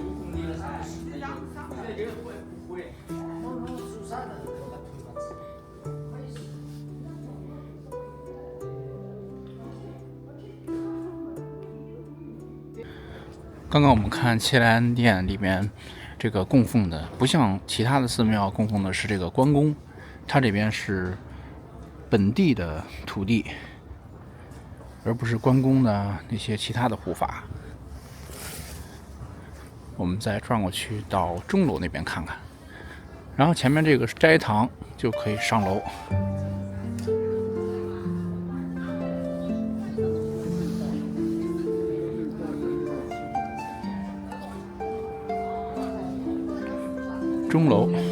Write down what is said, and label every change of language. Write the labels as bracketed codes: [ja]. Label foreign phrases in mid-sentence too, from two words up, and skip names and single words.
[zh] 刚剛我們看伽藍殿裡面這個供奉的，不像其他的寺廟供奉的是這個關公，它這邊是本地的土地，而不是關公的那些其他的護法。我們再轉過去到鐘樓那邊看看，然後前面這個是齋堂，就可以上樓。鐘樓。